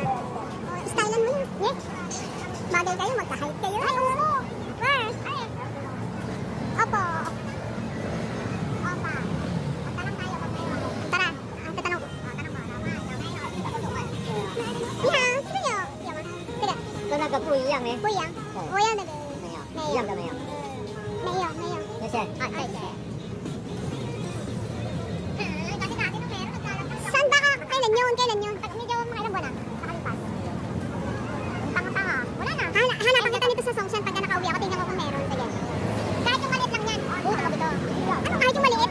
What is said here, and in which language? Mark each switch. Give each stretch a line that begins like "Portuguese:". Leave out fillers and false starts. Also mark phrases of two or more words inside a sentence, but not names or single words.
Filipino: Stylean mo yun. Yeah. Bagay kayo. Magka-hike kayo. Ay, oo. Where? Ay. Opo. Opa. Magtanong tayo. Tara. Ang tatanong ko. Tanong mo. Iha. Sino nyo? Tiga.
Chinese: 跟那个不一样呢。不一样。我要那个。没有，没有一样的没有。没有，没有。谢谢。啊，谢谢。
Filipino: Saan ba ka? Kailan yun? Kailan yun? Medyo mga ilang buwan na. Nakalipas. Tanga-tanga. Wala na. Hanapan kita nito sa Songshan pagka nakauwi ako. Tingnan ko kung meron. Sige. Kahit yung maliit lang yan. Oo, nakabi to. Ano kahit yung maliit?